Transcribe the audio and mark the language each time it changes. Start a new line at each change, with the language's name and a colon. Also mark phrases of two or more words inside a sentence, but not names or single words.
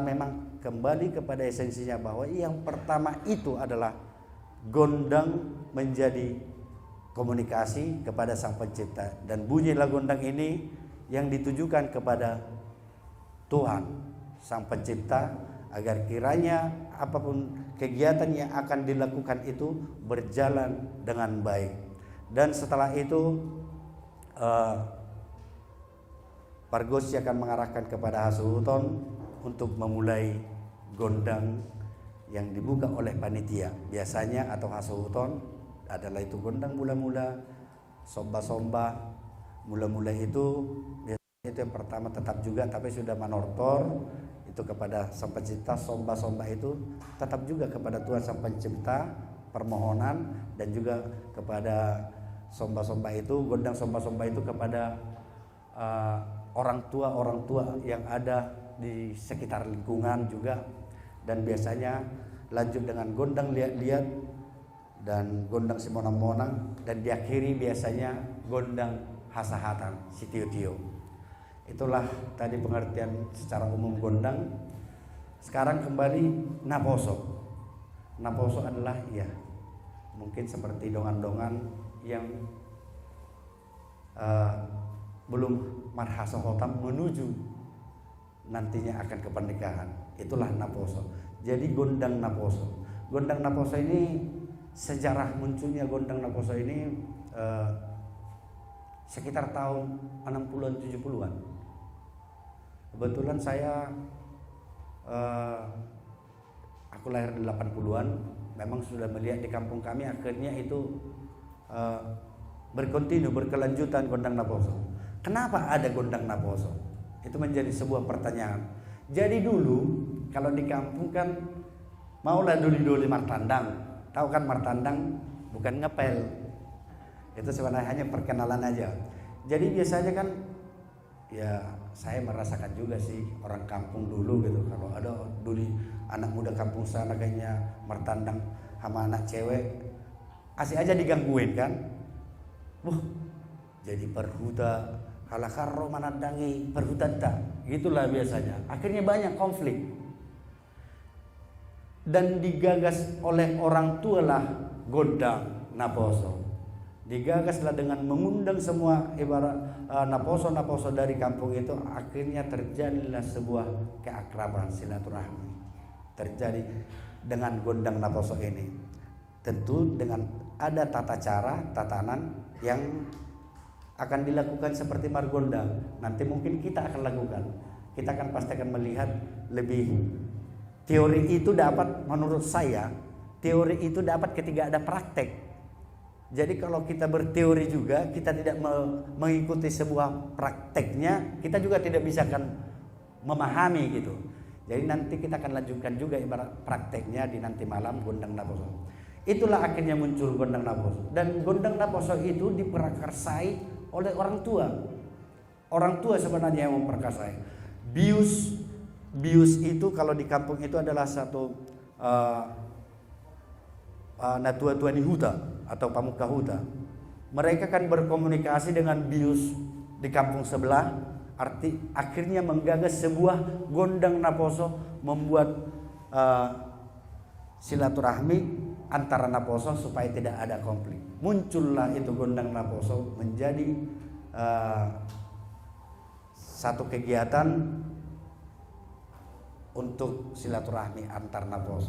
Indonesian: memang kembali kepada esensinya bahwa yang pertama itu adalah gondang menjadi komunikasi kepada Sang Pencipta, dan bunyilah gondang ini yang ditujukan kepada Tuhan Sang Pencipta, agar kiranya apapun kegiatan yang akan dilakukan itu berjalan dengan baik. Dan setelah itu pargosi akan mengarahkan kepada hasuhuton untuk memulai gondang yang dibuka oleh panitia. Biasanya atau hasuhuton adalah itu gondang mula-mula, somba-somba. Mula-mula itu biasanya itu yang pertama tetap juga, tapi sudah manortor itu kepada Sang Pencipta. Somba-somba itu tetap juga kepada Tuhan Sang Pencipta, permohonan dan juga kepada somba-somba itu, gondang somba-somba itu kepada orang tua yang ada di sekitar lingkungan juga, dan biasanya lanjut dengan gondang liat-liat dan gondang simonang-monang, dan diakhiri biasanya gondang hasahatan si tio-tio. Itulah tadi pengertian secara umum gondang. Sekarang kembali naposo. Naposo adalah ya mungkin seperti dongan-dongan yang belum marhasa hotam menuju nantinya akan ke pernikahan. Itulah naposo. Jadi gondang naposo. Gondang naposo ini, sejarah munculnya gondang naposo ini sekitar tahun 60-an 70-an. Kebetulan saya aku lahir di 80-an, memang sudah melihat di kampung kami akhirnya itu berkelanjutan gondang naposo. Kenapa ada gondang naposo? Itu menjadi sebuah pertanyaan. Jadi dulu kalau di kampung kan maulah duli-duli martandang. Tahu kan martandang bukan ngepel. Itu sebenarnya hanya perkenalan aja. Jadi biasanya kan ya saya merasakan juga sih orang kampung dulu gitu, kalau ada duli anak muda kampung sana kayaknya martandang sama anak cewek asik aja digangguin kan.
Batak Toba: Jadi perhuta halakaro manandangi perhutanta,
Indonesian: gitulah biasanya. Akhirnya banyak konflik dan digagas oleh orang tua lah gondang naposo. Digagaslah dengan mengundang semua ibarat naposo-naposo dari kampung itu. Akhirnya terjadilah sebuah keakraban silaturahmi terjadi dengan gondang naposo ini. Tentu dengan ada tata cara, tatanan yang akan dilakukan seperti margondang. Nanti mungkin kita akan lakukan. Kita akan pasti akan melihat lebih. Teori itu dapat, menurut saya, teori itu dapat ketika ada praktek. Jadi kalau kita berteori juga, kita tidak mengikuti sebuah prakteknya, kita juga tidak bisa akan memahami gitu. Jadi nanti kita akan lanjutkan juga ibarat prakteknya di nanti malam gondang naposo. Itulah akhirnya muncul gondang naposo. Dan gondang naposo itu diprakarsai oleh orang tua. Orang tua sebenarnya yang memperkasai. Bius itu kalau di kampung itu adalah satu
Batak Toba: natua-tuani huta
Indonesian: atau
Batak Toba: pamuka huta.
Indonesian: Mereka kan berkomunikasi dengan bius di kampung sebelah, akhirnya menggagas sebuah gondang naposo, membuat silaturahmi antara naposo supaya tidak ada konflik. Muncullah itu gondang naposo menjadi satu kegiatan untuk silaturahmi antar naposo.